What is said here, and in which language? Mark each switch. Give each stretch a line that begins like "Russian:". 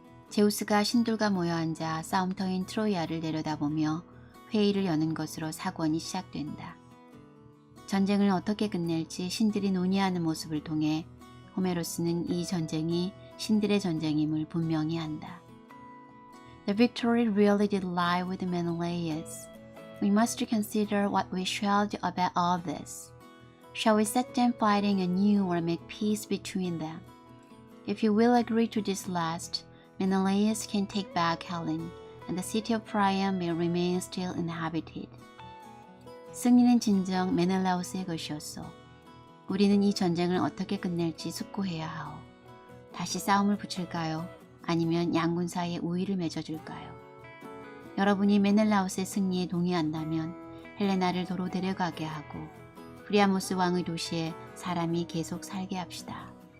Korean: 제우스가 신들과 모여 앉아 싸움터인 트로이아를 내려다보며 회의를 여는 것으로 4권이 시작된다. 전쟁을 어떻게 끝낼지 신들이 논의하는 모습을 통해 호메로스는 이 전쟁이 신들의 전쟁임을 분명히 한다.
English: The victory really did lie with Menelaus. We must consider what we shall do about all this. Shall we set them fighting anew or make peace between them? If you will agree to this last, Menelaus can take back Helen, and the city of Priam will remain still inhabited.
Korean: 승리는 진정 메넬라우스의 것이었소. 우리는 이 전쟁을 어떻게 끝낼지 숙고해야 하오. 다시 싸움을 붙일까요? 아니면 양군 사이에 우위를 맺어줄까요? 여러분이 메넬라우스의 승리에 동의한다면 헬레나를 도로 데려가게 하고 프리아모스 왕의 도시에 사람이 계속 살게 합시다.